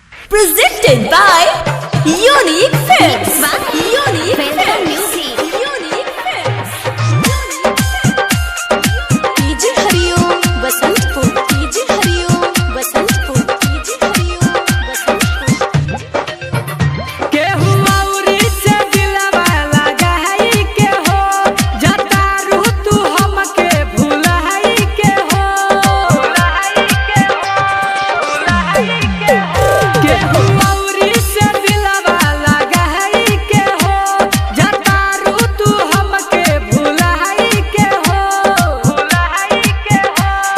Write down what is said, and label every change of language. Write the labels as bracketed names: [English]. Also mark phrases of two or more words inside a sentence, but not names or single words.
[English] Presented by Unique Films. Unique Films. Unique Films. DJ Hariom Basantpur. DJ Hariom Basantpur. DJ Hariom Basantpur. [Bhojpuri] केहू औरी से दिलवा लगाई के हो, जतारू तू हमके भुलाई के हो, भुलाई के हो, भुलाई के हो। केहू औरी से दिलवा लगाई के हो, जतारू तू हमके भुलाई के हो, भुलाई के हो।